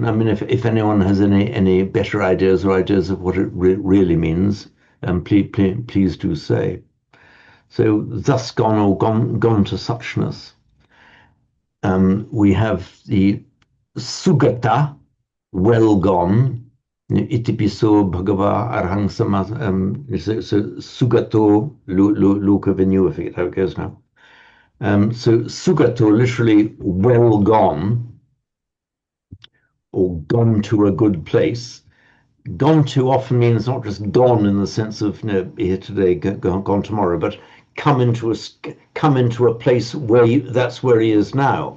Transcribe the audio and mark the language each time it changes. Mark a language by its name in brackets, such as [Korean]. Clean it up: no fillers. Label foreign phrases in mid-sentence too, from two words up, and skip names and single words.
[English] I mean, if anyone has any better ideas or ideas of what it really means, please do say. So, thus gone or gone to suchness. We have the sugata, well gone. [Pali] Itipiso bhagava arhang sama. [English] So [Pali] sugato loka venue, [English] I forget how it goes now. So sugato, literally well gone, or gone to a good place. Gone to often means not just gone in the sense of here today, gone tomorrow, but come into a place where that's where he is now.